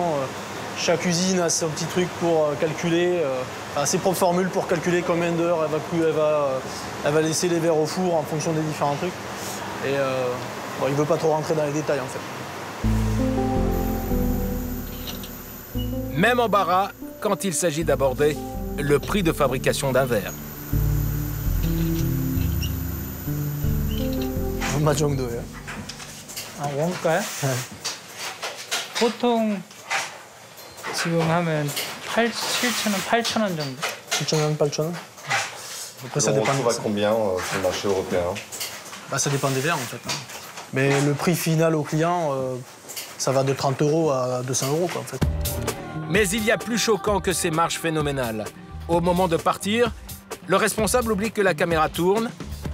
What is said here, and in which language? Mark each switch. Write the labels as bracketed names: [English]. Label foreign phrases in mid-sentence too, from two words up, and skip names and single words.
[French] Chaque usine a son petit truc pour calculer, ses propres formules pour calculer combien d'heures elle va laisser les verres au four en fonction des différents trucs. Et il ne veut pas trop rentrer dans les détails, en fait. Même embarras quand il s'agit d'aborder le prix de fabrication d'un verre. [Korean] 얼마 정도예요? 원가요? 보통 지금 하면 7,000원, 8,000원 정도. 7,000원, 8,000원? [French] Après, ça on dépend. trouve à combien sur le marché européen? Ça dépend des verres, en fait. Mais le prix final au client, ça va de 30 € à 200 €, quoi, en fait. Mais il y a plus choquant que ces marges phénoménales. Au moment de partir, le responsable oublie que la caméra tourne.